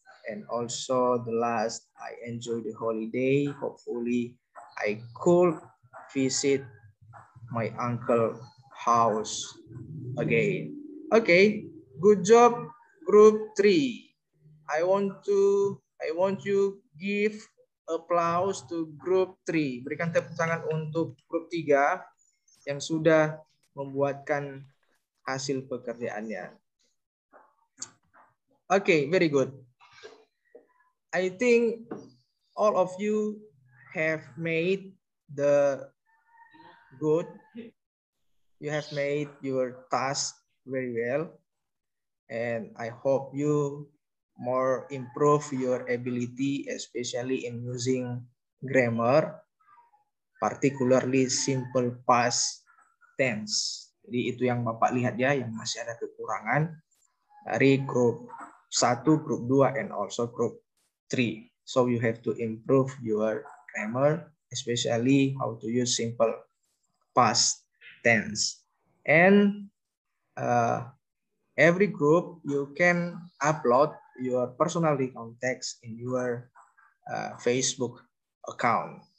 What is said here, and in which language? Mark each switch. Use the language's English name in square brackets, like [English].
[English] And also the last, I enjoy the holiday. Hopefully, I could visit my uncle house again. Okay, good job, group 3. I want you give applause to group 3. [Indonesian] Berikan tepuk tangan untuk grup 3 yang sudah membuatkan hasil pekerjaannya. [English] Okay, very good. I think all of you have made the good. You have made your task very well. And I hope you more improve your ability, especially in using grammar, particularly simple past tense. [Indonesian] Jadi itu yang Bapak lihat ya, yang masih ada kekurangan dari grup 1, grup 2, [English] and also [Indonesian] grup 3. [English] So you have to improve your grammar, especially how to use simple past tense. And every group you can upload your personal recount text in your Facebook account.